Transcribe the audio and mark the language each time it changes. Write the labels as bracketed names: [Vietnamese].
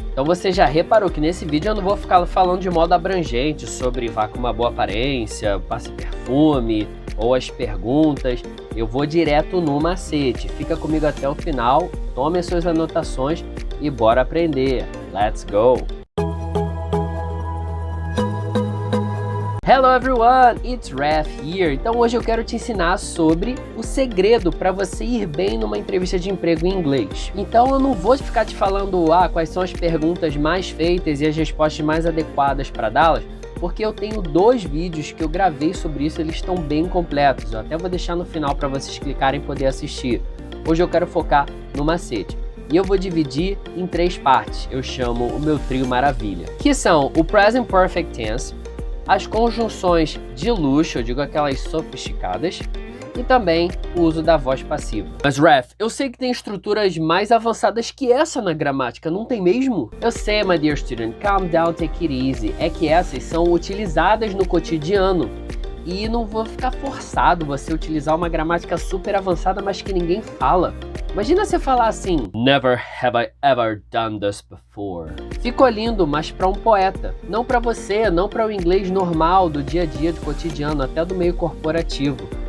[Portuguese] Então você já reparou que nesse vídeo eu não vou ficar falando de modo abrangente sobre vá com uma boa aparência, passe perfume ou as perguntas. Eu vou direto no macete. Fica comigo até o final, tome as suas anotações e bora aprender. [English] Let's go! Hello everyone, it's Raf here. [Portuguese] Então hoje eu quero te ensinar sobre o segredo para você ir bem numa entrevista de emprego em inglês. Então eu não vou ficar te falando quais são as perguntas mais feitas e as respostas mais adequadas para dá-las, porque eu tenho 2 vídeos que eu gravei sobre isso, eles estão bem completos. Eu até vou deixar no final para vocês clicarem e poder assistir. Hoje eu quero focar no macete. E eu vou dividir em 3 partes. Eu chamo o meu trio maravilha, que são o Present Perfect Tense, as conjunções de luxo, eu digo aquelas sofisticadas, e também o uso da voz passiva. Mas Raf, eu sei que tem estruturas mais avançadas que essa na gramática, não tem mesmo? Eu sei, [English] my dear student, calm down, take it easy. [Portuguese] É que essas são utilizadas no cotidiano. E não vou ficar forçado você utilizar uma gramática super avançada, mas que ninguém fala. Imagina você falar assim, [English] Never have I ever done this before. [Portuguese] Ficou lindo, mas para um poeta. Não para você, não para o inglês normal, do dia a dia, do cotidiano, até do meio corporativo.